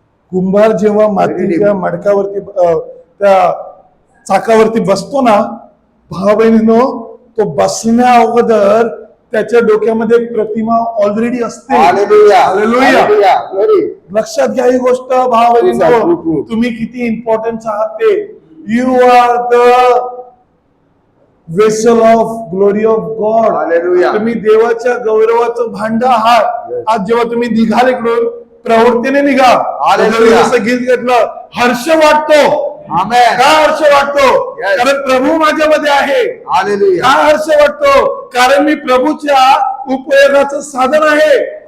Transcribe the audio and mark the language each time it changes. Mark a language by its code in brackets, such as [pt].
[mr] कुंभार जेव्हा मातीच्या मडक्यावरती त्या चाकावरती बसतो ना, भावा बहिणीनो, तो बसण्या अगोदर त्याच्या डोक्यामध्ये एक प्रतिमा ऑलरेडी असते. हालेलुया. हालेलुया. हालेलुया. Glory. लक्षात घ्या ही गोष्ट भावा [en] True, [mr] बहिणीनो, [en] true. [mr] तुम्ही किती इम्पॉर्टन्स आहात ते. [en] You are the vessel of glory of God. Hallelujah. [mr] तुम्ही देवाच्या गौरवाचं भांड आहात. [en] Yes. [mr] आज जेव्हा तुम्ही निघाल इकडून, प्रवृत्तीने निघा. हालेलुया. जसं गीत घेतलं, हर्ष वाटतो. आमेन. का हर्ष वाटतो? [en] Yes. [mr] कारण प्रभू माझ्यामध्ये आहे. हालेलुया. का हर्ष वाटतो? कारण मी प्रभूच्या उपयोगाचं साधन आहे.